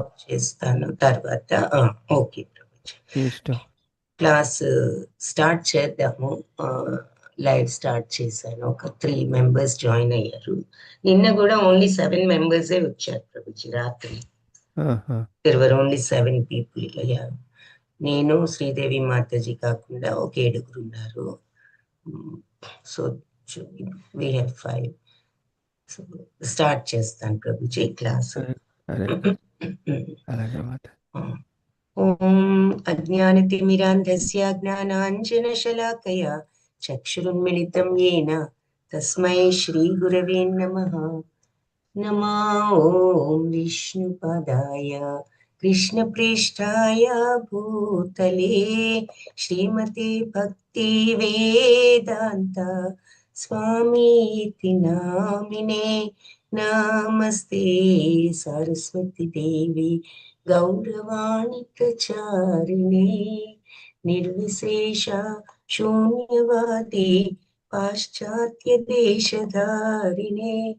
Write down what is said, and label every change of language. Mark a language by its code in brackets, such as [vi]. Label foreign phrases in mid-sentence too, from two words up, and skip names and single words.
[te] స్టాప్ చేస్తాను తర్వాత. ఓకే ప్రభుజీ. మీ ఇష్టం. [en] class start [te] చేద్దాము. ఆ, [en] live start [te] చేశాను. ఒక 3 members జాయిన్ అయ్యారు. నిన్న కూడా [en] only 7 members [te] వచ్చారు ప్రభుజీ రాత్రి. ఆహా. [en] there were only 7 people [te] అయ్యారు. నేను శ్రీదేవి మాతాజీ కాకుండా ఒక 7 ఉన్నారు. [en] So we have 5. so start [te] చేస్తాను ప్రభుజీ క్లాస్. హరే హరే అలాగే మాత. [sa] ఓం అజ్ఞానతిమిరాంధస్య జ్ఞానాంజనశలాకయా చక్షురున్మిళితం येन తస్మై శ్రీగురవే నమః. नमा ॐ विष्णुपदाय कृष्णप्रेष्ठाय भूतले श्रीमते भक्तिवेदान्त स्वामीति नामिने नमस्ते सरस्वती देवी गौरवाणी प्रचारिणे निर्विशेष शून्यवादी पाश्चात्य देशधारिणे